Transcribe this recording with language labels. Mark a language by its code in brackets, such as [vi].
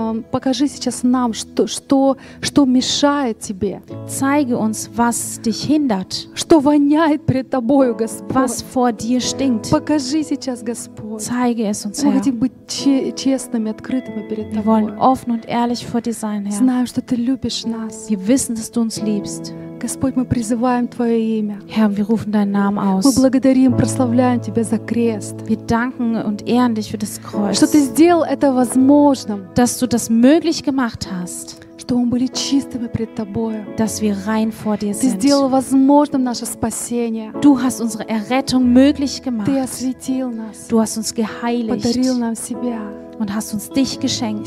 [ru] Покажи сейчас нам, что мешает тебе. [de] Zeige uns, was dich hindert. [ru] Что воняет перед тобою, Господь. [de] Was vor dir stinkt. [ru] Покажи сейчас, Господь. [de] Zeige es uns, [ru] Herr. Мы хотим быть честными, открытыми перед тобой. [de] Wir wollen offen und ehrlich vor dir sein, Herr. [ru] Знаем, что ты любишь нас. [de] Wir wissen, dass du uns liebst. [ru] Господь, мы призываем Твое имя. [de] Herr, wir rufen deinen Namen aus. [ru] Мы благодарим, прославляем Тебя за крест. [de] Wir danken und ehren dich für das Kreuz. [ru] Что Ты сделал это возможным. [de] Dass du das möglich gemacht hast. [ru] Что мы были чистыми пред Тобою. [de] Dass wir rein vor dir [ru] Ты [de] sind. [ru] Сделал возможным наше спасение. [de] Du hast unsere Errettung möglich gemacht. [ru] Ты осветил нас. [de] Du hast uns geheiligt. [ru] Подарил нам себя. [de] Und hast uns dich geschenkt.